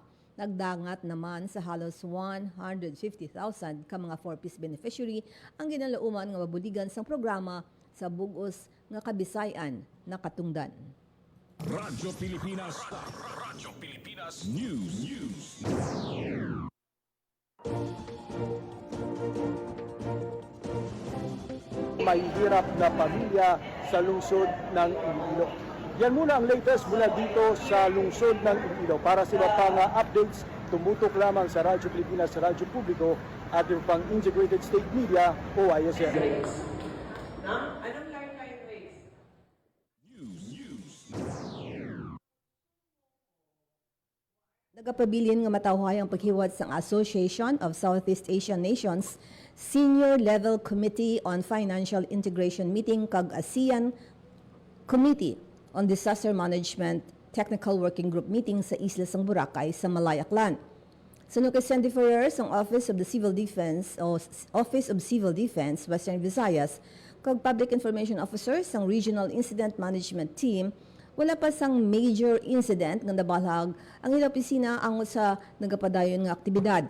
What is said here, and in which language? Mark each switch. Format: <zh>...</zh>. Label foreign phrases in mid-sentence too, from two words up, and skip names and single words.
<hil>Nagdangat naman sa halos 150,000 ka mga 4Ps beneficiary ang ginalauman nga mabuligan sang programa sa bugos nga Kabisayan na katungdan. Radyo Pilipinas. Radyo Pilipinas News.</hil> <tl>May hirap na pamilya sa lungsod ng Iloilo. Yan muna ang latest mula dito sa lungsod ng Iloilo. Para sa iba pang updates, tumutok lamang sa Radyo Pilipinas, sa Radyo Publiko at yung pang Integrated State Media o ISM. Anong lifeline race?</tl> <hil>Nagapabilin nga matawhay ang paghiwat sang Association of Southeast Asian Nations Senior Level Committee on Financial Integration meeting kag ASEAN Committee on Disaster Management Technical Working Group meeting sa Isla sang Boracay sa Malayaklan. Sunod kay Sandy Ferrer ang Office of Civil Defense Western Visayas kag Public Information Officer sang Regional Incident Management Team, wala pa sang</hil> <en>major incident</en> <hil>nga nabalhag ang ilang opisina angot sa nagapadayon nga aktibidad.</hil>